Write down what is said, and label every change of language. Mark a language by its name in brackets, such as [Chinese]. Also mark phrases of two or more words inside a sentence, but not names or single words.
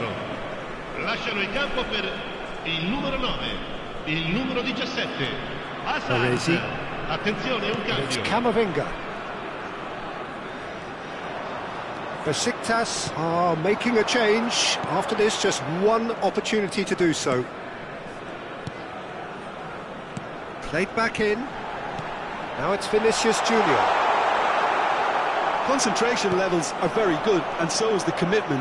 [Italian] Lasciano il campo per il numero 9, il numero 17. Baresi. Attenzione, un [English] It's [Italian] cambio. Camavinga. [English] Besiktas are making a change. After this, just one opportunity to do so. Played back in. Now it's Vinicius Junior. Concentration levels are very good, and so is the commitment.